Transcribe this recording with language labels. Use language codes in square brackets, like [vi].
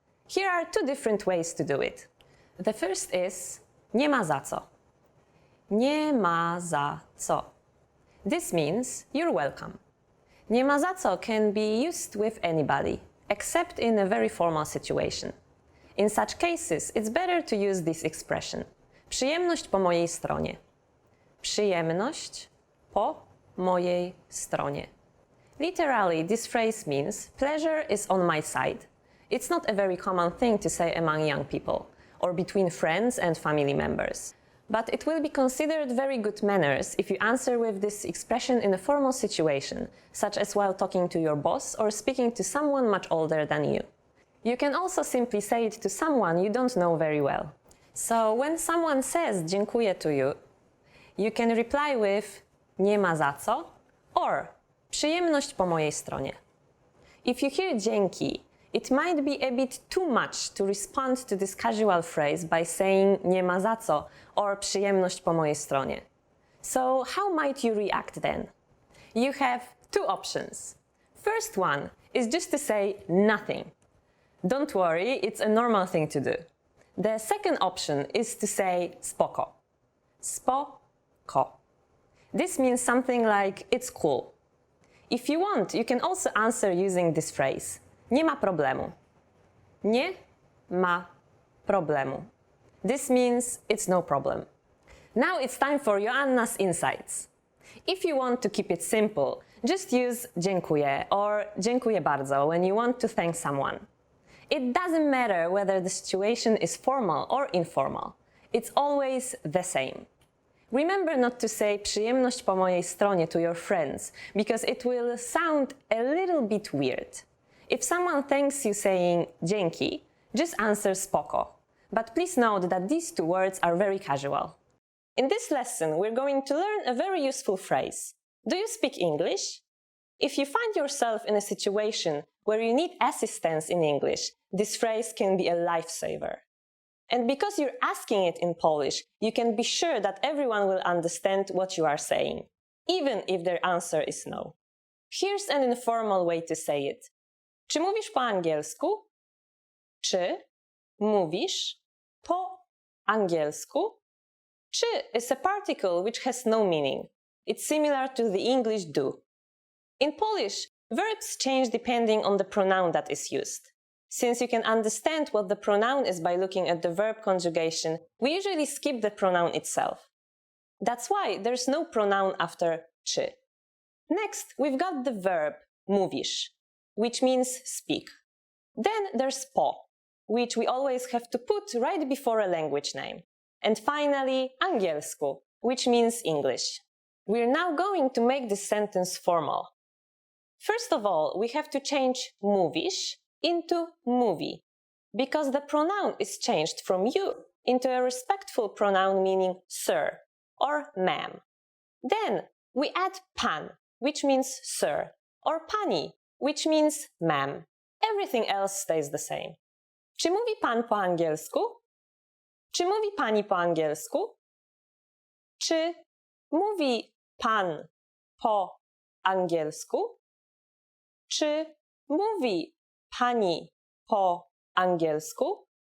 [en] Here are two different ways to do it. The first is [pl] nie ma za co. Nie ma za co. [en] This means you're welcome. [pl] Nie ma za co [en] can be used with anybody, except in a very formal situation. In such cases, it's better to use this expression. [pl] Przyjemność po mojej stronie. Przyjemność po mojej stronie. [en] Literally, this phrase means pleasure is on my side. It's not a very common thing to say among young people, or between friends and family members. But it will be considered very good manners if you answer with this expression in a formal situation, such as while talking to your boss or speaking to someone much older than you. You can also simply say it to someone you don't know very well. So when someone says dziękuję to you, you can reply with [pl] nie ma za co [en] or [pl] przyjemność po mojej stronie. [en] If you hear dzięki, it might be a bit too much to respond to this casual phrase by saying [pl] nie ma za co [en] or [pl] przyjemność po mojej stronie. [en] So how might you react then? You have two options. First one is just to say nothing. Don't worry, it's a normal thing to do. The second option is to say spoko. Spoko. This means something like it's cool. If you want, you can also answer using this phrase. [pl] Nie ma problemu. Nie ma problemu. [en] This means it's no problem. Now it's time for Joanna's insights. If you want to keep it simple, just use dziękuję or [pl] dziękuję bardzo [en] when you want to thank someone. It doesn't matter whether the situation is formal or informal. It's always the same. Remember not to say [pl] przyjemność po mojej stronie [en] to your friends, because it will sound a little bit weird. If someone thanks you saying dzięki, just answer spoko. But please note that these two words are very casual. In this lesson, we're going to learn a very useful phrase. Do you speak English? If you find yourself in a situation where you need assistance in English, this phrase can be a lifesaver. And because you're asking it in Polish, you can be sure that everyone will understand what you are saying, even if their answer is no. Here's an informal way to say it. [pl] Czy mówisz po angielsku? Czy mówisz po angielsku? [en] Czy is a particle which has no meaning. It's similar to the English do. In Polish, verbs change depending on the pronoun that is used. Since you can understand what the pronoun is by looking at the verb conjugation, we usually skip the pronoun itself. That's why there's no pronoun after czy. Next, we've got the verb mówisz, which means speak. Then there's po, which we always have to put right before a language name. And finally, angielsku, which means English. We're now going to make this sentence formal. First of all, we have to change mówisz into mówi, because the pronoun is changed from you into a respectful pronoun meaning sir or ma'am. Then we add pan, which means sir, or pani, which means ma'am. Everything else stays the same. [pl] Czy mówi pan po angielsku? Czy mówi pani po angielsku? Czy mówi pan po angielsku? Czy mówi pani po angielsku?